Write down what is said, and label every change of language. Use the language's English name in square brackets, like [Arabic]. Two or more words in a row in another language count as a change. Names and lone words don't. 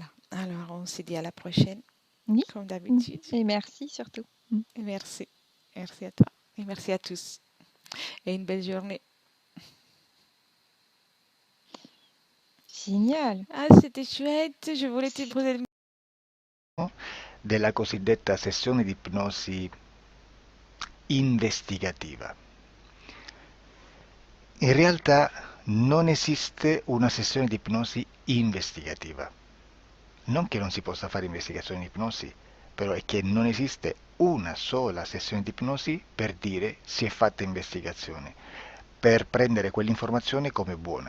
[French] Alors, on se dit à la prochaine, Oui. comme d'habitude. Et merci surtout. Et merci. Merci à toi. Et merci à tous. Et une belle journée. Génial. Ah, c'était chouette. Je voulais te poser [Italian] della cosiddetta sessione di ipnosi investigativa. In realtà non esiste una sessione di ipnosi investigativa. Non che non si possa fare investigazione di ipnosi, però è che non esiste una sola sessione di ipnosi per dire si è fatta investigazione, per prendere quell'informazione come buona.